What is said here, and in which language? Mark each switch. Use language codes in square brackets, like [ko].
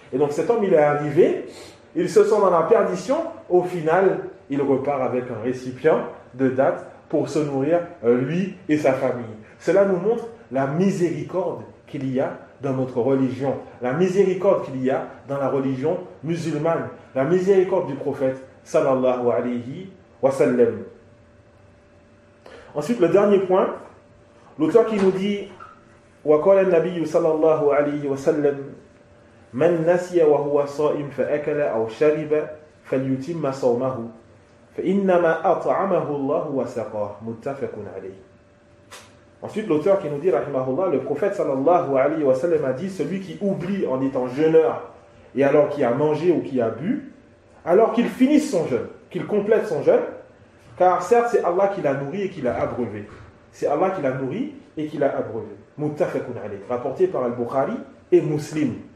[fr] Et donc cet homme, il est arrivé, il se sent dans la perdition, au final, il repart avec un récipient de dattes pour se nourrir, lui et sa famille. Cela nous montre la miséricorde qu'il y a dans notre religion, la miséricorde qu'il y a dans la religion musulmane, la miséricorde du prophète sallallahu alayhi wa sallam. Ensuite, le dernier point, l'auteur qui nous dit [ar] وقال النبي صلى الله عليه وسلم من نسي وهو صائم فأكل أو شرب فليتم صومه فإنما أطعمه الله وسقاه متفق عليه. [fr] Ensuite, l'auteur qui nous dit, rahimahullah, le prophète sallallahu alayhi wa sallam a dit, celui qui oublie en étant jeûneur et alors qu'il a mangé ou qu'il a bu, alors qu'il finisse son jeûne, qu'il complète son jeûne, car certes c'est Allah qui l'a nourri et qui l'a abreuvé. C'est Allah qui l'a nourri et qui l'a abreuvé. Muttafaqun alayh, rapporté par Al-Bukhari et Muslim.